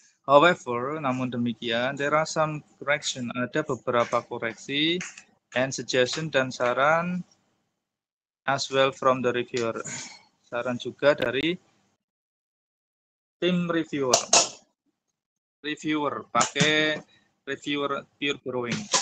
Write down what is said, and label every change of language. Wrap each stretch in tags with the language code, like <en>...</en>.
<en>However,</en> <id>namun demikian,</id> <en>there are some correction,</en> <id>ada beberapa koreksi</id> <en>and suggestion</en> <id>dan saran</id> <en>as well from the reviewer.</en> <id>Saran juga dari tim reviewer. Reviewer, pakai reviewer pure borrowing.</id>